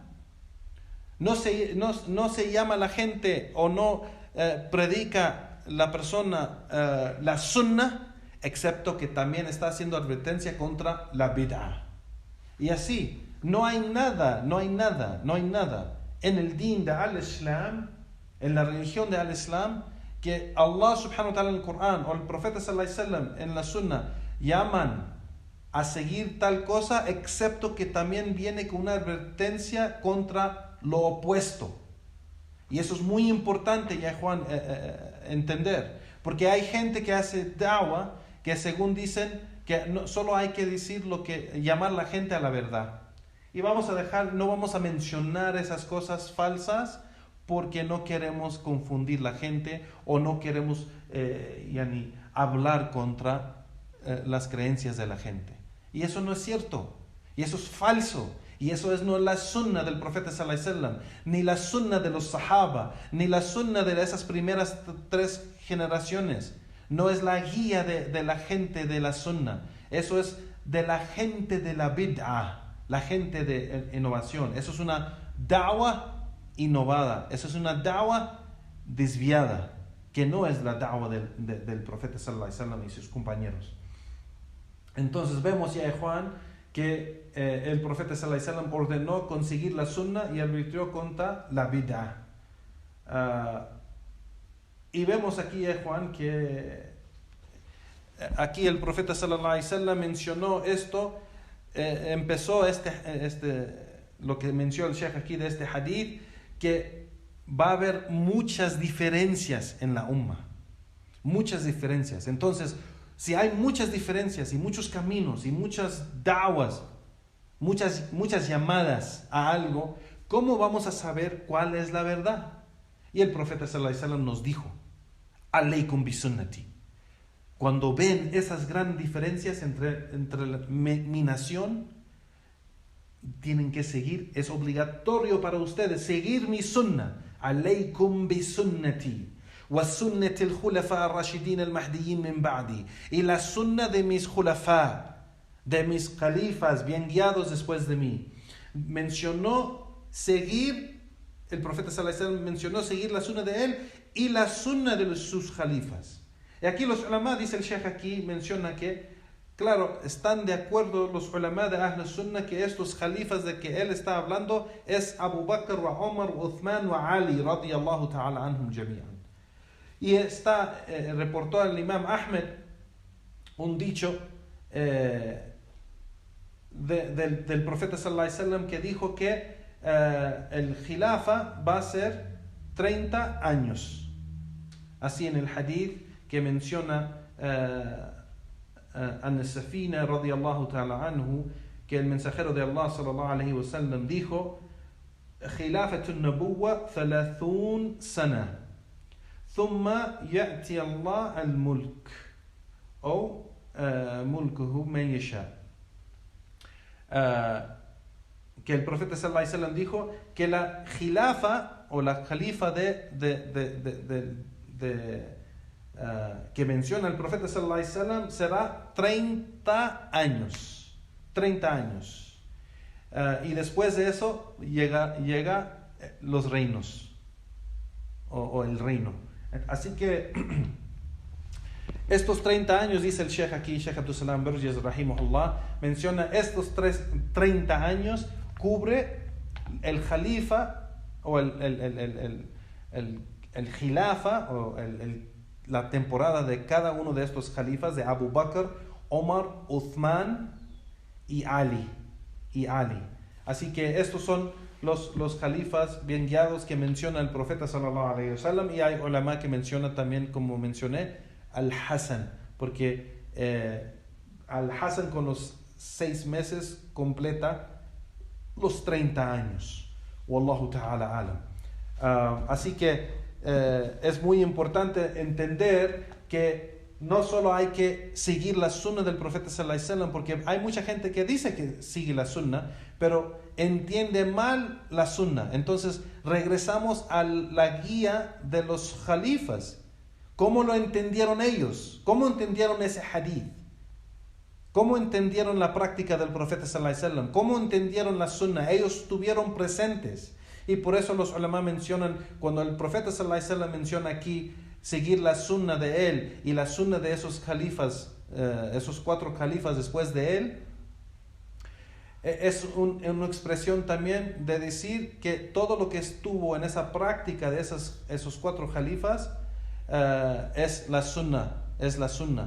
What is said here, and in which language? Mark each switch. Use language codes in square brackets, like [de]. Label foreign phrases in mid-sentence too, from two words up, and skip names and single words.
[es] No se llama a la gente o no predica la persona la sunnah excepto que también está haciendo advertencia contra la bid'ah. Y así, no hay nada en el din de al-Islam, en la religión de al-Islam, que [ar] الله سبحانه وتعالى [es] en el Corán o el profeta [ar] صلى الله عليه وسلم [es] en la sunnah llaman a seguir tal cosa, excepto que también viene con una advertencia contra lo opuesto. Y eso es muy importante, ya Juan, entender, porque hay gente que hace da'wa que según dicen que solo hay que decir llamar a la gente a la verdad, y no vamos a mencionar esas cosas falsas porque no queremos confundir la gente o no queremos hablar contra las creencias de la gente. Y eso no es cierto, y eso es falso, Y eso no es la sunna del profeta [ar] صلى الله عليه وسلم, [es] ni la sunna de los sahaba, ni la sunna de esas primeras 3 generaciones. No es la guía de la gente de la sunna. Eso es de la gente de la bid'ah, la gente de innovación. Eso es una da'wa innovada. Eso es una da'wa desviada, que no es la da'wa del profeta [ar] صلى الله عليه وسلم [es] y sus compañeros. Entonces vemos ya, Juan, que el profeta [ar] صلى الله عليه وسلم [es] ordenó conseguir la sunna y advirtió contra la bid'ah. Y vemos aquí, Juan, que aquí el profeta [ar] صلى الله عليه وسلم [es] mencionó esto, empezó lo que mencionó el Sheikh aquí de este hadith, que va a haber muchas diferencias en la umma, muchas diferencias. Entonces, si hay muchas diferencias y muchos caminos y muchas da'was, muchas llamadas a algo, ¿cómo vamos a saber cuál es la verdad? Y el profeta [ar] صلى الله عليه وسلم [es] nos dijo: [ar] عليكم بسنتي. [es] Cuando ven esas grandes diferencias entre mi nación, tienen que seguir, es obligatorio para ustedes seguir mi sunna. [ar] عليكم بسنتي وسنتي الخلفاء الراشدين المهديين من بعدي. [es] Y la sunna de mis khulafa, de mis califas bien guiados después de mí. Mencionó seguir, el profeta [ar] صلى الله عليه وسلم [es] mencionó seguir la sunna de él y la sunna de sus califas. Y aquí los ulama, dice el Sheikh aquí, menciona que, claro, están de acuerdo los ulama de [ar] أهل السنة [es] que estos califas de que él está hablando es Abu Bakr, wa Umar, wa Uthman, wa Ali, [ar] رضي الله تعالى عنهم جميعا. [es] Y reportó el Imam Ahmed un dicho del profeta [ar] صلى الله عليه وسلم [es] que dijo que el khilafa va a ser 30 años. Así en el hadith que menciona An-Safina [ar] رضي الله تعالى عنه, [es] que el mensajero de [ar] الله صلى الله عليه وسلم dijo: خلافة النبوة 30 سنة ثم يؤتي الله الملك o ملكه من يشاء. [es] Que el profeta [ar] صلى الله عليه وسلم [es] dijo que la khilafa o la califa que menciona el profeta [ar] صلى الله عليه وسلم [es] será 30 años. 30 años. Y después de eso llega los reinos o el reino. Así que estos 30 años, dice el Sheikh aquí, Sheikh Abdul Salam Burjes rahimahullah, menciona estos 30 años cubre el khalifa o el khilafa o la temporada de cada uno de estos califas, de Abu Bakr, Omar, Uthman y Ali. Así que estos son los califas bien guiados que menciona el profeta [ar] صلى الله عليه وسلم, [es] y hay ulama que menciona también, como mencioné, Al-Hasan, porque Al-Hasan con los 6 meses completa los 30 años. [ar] والله تعالى أعلم. [es] Así que es muy importante entender que no solo hay que seguir la sunna del profeta [ar] صلى الله عليه وسلم, [es] porque hay mucha gente que dice que sigue la sunna, pero entiende mal la sunna. Entonces regresamos a la guía de los califas. ¿Cómo lo entendieron ellos? ¿Cómo entendieron ese hadith? ¿Cómo entendieron la práctica del profeta [ar] صلى الله عليه وسلم? [es] ¿Cómo entendieron la sunna? Ellos estuvieron presentes. Y por eso los ulama mencionan, cuando el profeta [ar] صلى الله عليه وسلم [es] menciona aquí seguir la sunna de él y la sunna de esos califas, esos 4 califas después de él, es una expresión también de decir que todo lo que estuvo en esa práctica de esos 4 califas es la sunna.